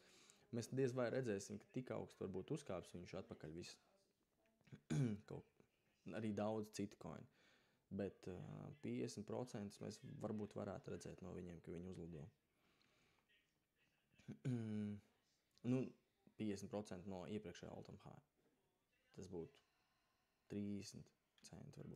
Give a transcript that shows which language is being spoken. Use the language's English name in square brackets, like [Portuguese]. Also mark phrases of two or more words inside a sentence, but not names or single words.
[Latvian] Mēs diez vai redzēsim, ka tik augstu varbūt uzkāps viņš atpakaļ viss. Arī daudz citu coin. Bet 50% mēs varbūt varētu redzēt no viņiem, ka viņi uzlido. 50% no iepriekšējā [English] all-time high. [Latvian] Tas būtu 30 centi varbūt.